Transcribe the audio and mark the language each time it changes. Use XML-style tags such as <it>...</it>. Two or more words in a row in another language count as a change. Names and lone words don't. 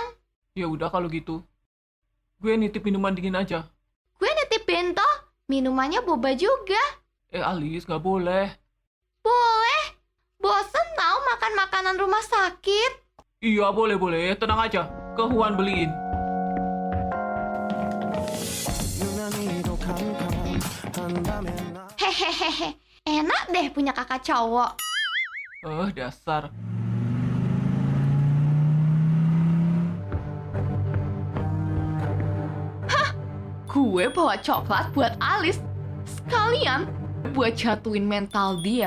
<id>Ya udah kalau gitu. Gue nitip minuman dingin aja. Gue nitip bento, minumannya boba juga. Alice, gak boleh. Boleh. Bosen tahu makan makanan rumah sakit. Iya, boleh. Tenang aja. Ke Huan beliin.</id> <ko>유난히도 캄캄한밤에 나</ko> <id>Hehehe, enak deh punya kakak cowok. Dasar. Gue bawa coklat buat Alice. Sekalian buat jatuhin mental dia.</id>